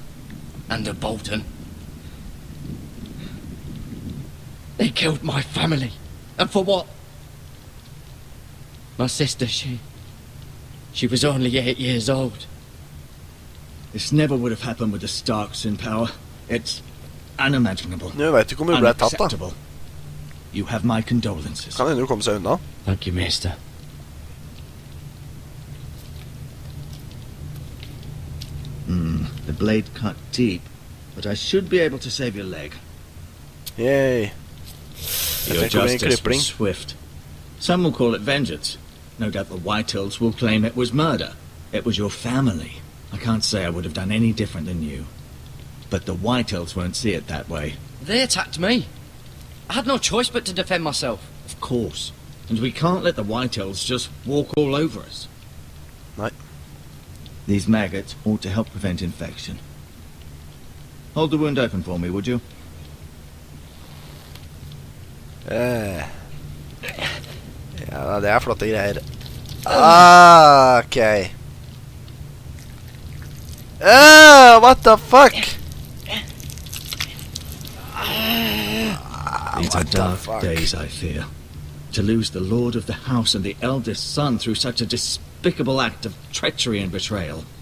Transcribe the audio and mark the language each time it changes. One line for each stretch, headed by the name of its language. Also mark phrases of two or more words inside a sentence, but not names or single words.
English: And a Bolton. They killed my family. And for what? My sister, she was only 8 years old. This never would have happened with the Starks in power. It's unimaginable.
Norwegian: Nå vet du ikke om hun ble tatt da.
English: Unacceptable. You have my condolences.
Norwegian: Kan hende hun komme seg unna.
English: Thank you, Maester. The blade cut deep, but I should be able to save your leg. Yay. Your
Norwegian: tenker det blir en
English: justice
Norwegian: klipping.
English: was swift. Some will call it vengeance. No doubt the Whitehills will claim it was murder. It was your family. I can't say I would have done any different than you. But the Whitehills won't see it that way. They attacked me. I had no choice but to defend myself. Of course. And we can't let the Whitehills just walk all over us.
Norwegian: Nei.
English: These maggots ought to help prevent infection. Hold the wound open for me, would you?
Norwegian: Ja, det er flotte greier.
English: Ok. What the fuck? These are dark days, I fear. To lose the lord of the house and the eldest son through such a despicable act of treachery and betrayal.